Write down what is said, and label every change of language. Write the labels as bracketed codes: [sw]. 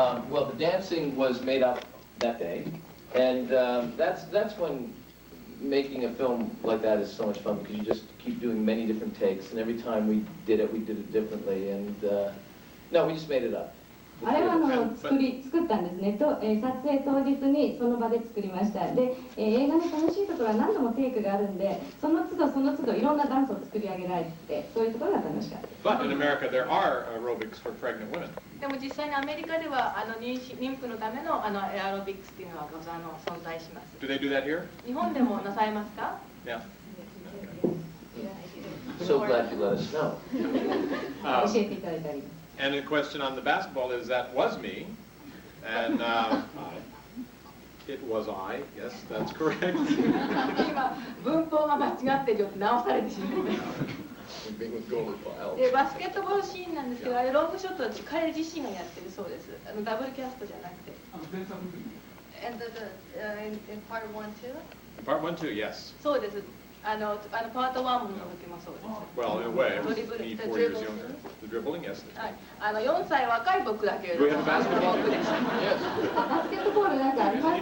[en] Well, the dancing was made up that day, and that's when making a film like that is so much fun because you just keep doing many different takes, and every time we did it differently, and no, we just made it up. [ja] あれは作ったんですねと、撮影当日にその場で作りました。で、映画の楽しいところは何度もテイクがあるんで、その都度その都度いろんなダンスを作り上げられて、そういうところが楽しかった。 [en] But in America, there are aerobics for pregnant women. [ja] でも実際にアメリカでは妊婦のためのエアロビクスっていうのは存在します。 [en] Do they do that here? [ja] 日本でもなさいますか？ [en] Yeah. So glad you let us know. [ja] 教えていただいたり。 [en] And the question on the basketball is that was me, and it was I. Yes, that's correct. [ja] 今文法が間違ってるよって直されてしまいました。でバスケットボールシーンなんですけど、あれロングショットは彼自身がやってるそうです。ダブルキャストじゃなくて。 [en] And in part 1 too? Part 1 too, yes. [ja] そうです。パート1の時もそうです。 [en] Well, in a way, it was me 4 years younger. The dribbling, yes. [ja] はい、4歳若い僕だけれども。 [en] Do we have a basketball? [ja] 僕でした。 [en] Yes. [ja] バスケットボールなんかあります？